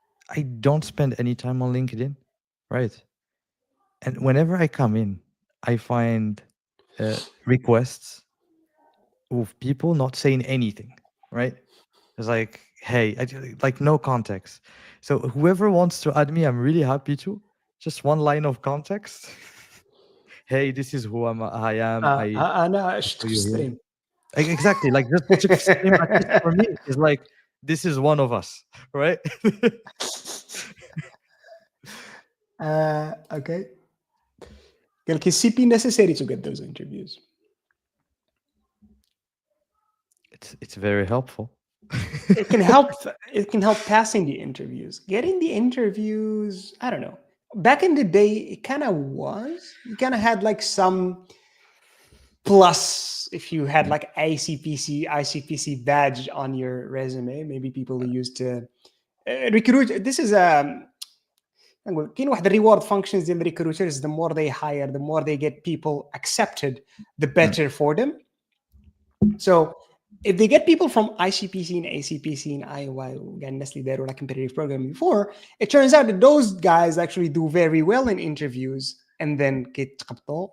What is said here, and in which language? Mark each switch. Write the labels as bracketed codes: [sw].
[en] I don't spend any time on LinkedIn, right? And whenever I come in, I find requests of people not saying anything, right? It's like, hey, like no context. So whoever wants to add me, I'm really happy to. Just one line of context. Hey, this is who I am. [ar] أنا شفتك في stream. [en] Exactly, like just stream at least for me is like this is one of us, right? Okay. [ar] قال لك [en] CP necessary to get those interviews. It's very helpful. It can help. It can help passing the interviews. Getting the interviews, I don't know. Back in the day, it kind of was. You kind of had like some plus if you had like ICPC badge on your resume. Maybe people who used to recruit. This is [ar] نقول كاين واحد الريورد functions ديال recruiters. [en] The more they hire, the more they get people accepted, the better for them. So if they get people from ICPC and ACPC and IOI [ar] وقاعد الناس اللي داروا [en] like competitive programming before, it turns out that those guys actually do very well in interviews and then [ar] كيتقبطوا.